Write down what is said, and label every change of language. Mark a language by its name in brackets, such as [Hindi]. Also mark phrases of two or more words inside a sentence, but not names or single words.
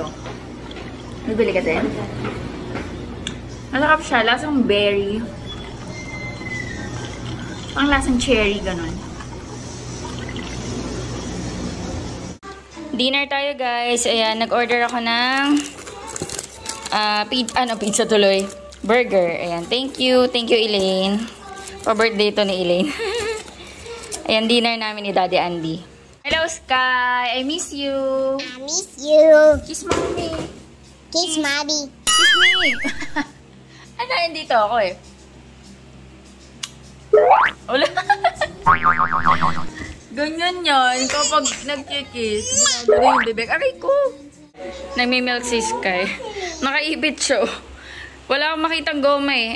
[Filipino] Bibili ka din? Masarap siya. Lasang berry. Pang lasang cherry, ganun. Dinner tayo, guys. Ayan, nag-order ako ng pizza tuloy. Burger. Ayan, [English] thank you. Thank you, Elaine. [Filipino] Pa-birthday to ni Elaine. Ayan, dinner namin ni Daddy Andy. [English] Hello, Sky. I miss you. I miss you. Kiss mommy. Kiss mommy. Kiss me. [Filipino] Ano, dito ako eh. Wala. Ganyan yan. Kapag nag-kiss, ginagano yung bibig. Aray ko. Nagmi-milk si Sky. Nakaibit siya. Wala akong makitang goma eh.